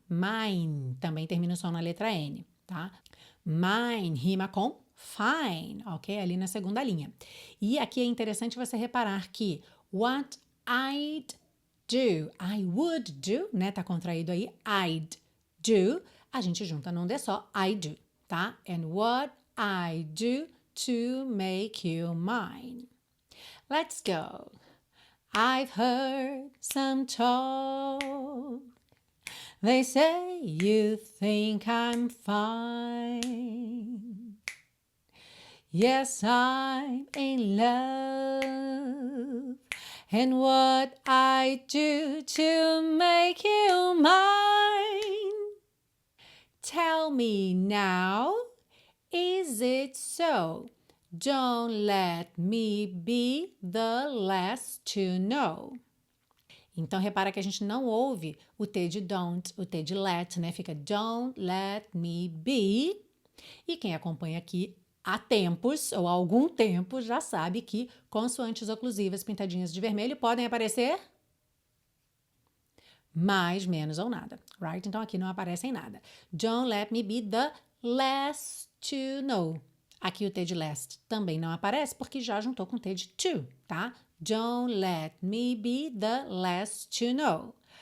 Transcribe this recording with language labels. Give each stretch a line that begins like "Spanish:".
Portuguese: Mine também termina o som na letra N, tá? Mine rima com fine, ok? Ali na segunda linha. E aqui é interessante você reparar que
English: what I'd do, I would do,
Portuguese: né? Tá contraído aí, I'd do, a gente junta num D só, I do, tá?
English: And what I do to make you mine. Let's go. I've heard some talk. They say you think I'm fine. Yes, I'm in love. And what I do to make you mine? Tell me now, is it so? Don't let me be the last to know.
Portuguese: Então, repara que a gente não ouve o T de don't, o T de let, né? Fica
English: don't let me be.
Portuguese: E quem acompanha aqui há tempos, ou há algum tempo, já sabe que consoantes oclusivas pintadinhas de vermelho podem aparecer mais, menos ou nada, right? Então, aqui não aparecem nada.
English: Don't let me be the last to know.
Portuguese: Aqui o T de last também não aparece porque já juntou com o T de to, tá?
English: Don't let me be the last to know.